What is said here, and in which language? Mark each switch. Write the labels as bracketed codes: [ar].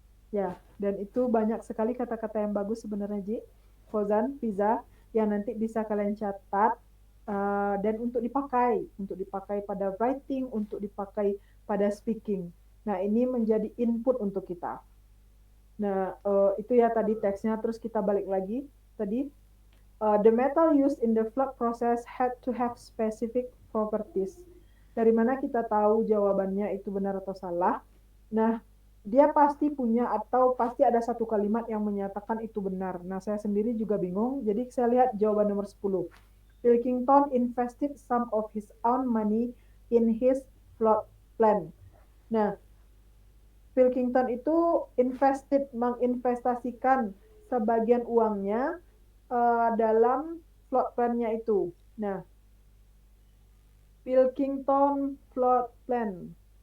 [id] Ya, dan itu banyak sekali kata-kata yang bagus sebenarnya, Ji, Fauzan, Fiza, yang nanti bisa kalian catat dan untuk dipakai pada writing, untuk dipakai pada speaking. Nah, ini menjadi input untuk kita. Nah, itu ya tadi teksnya, terus kita balik lagi tadi. [en] The metal used in the flux process had to have specific properties. [id] Dari mana kita tahu jawabannya itu benar atau salah? Nah, dia pasti punya atau pasti ada satu kalimat yang menyatakan itu benar. Nah, saya sendiri juga bingung, jadi saya lihat jawaban nomor 10. [en] Pilkington invested some of his own money in his plot plan. [id] Nah, Pilkington itu menginvestasikan sebagian uangnya dalam plot plan-nya itu. Nah, Pilkington plot plan.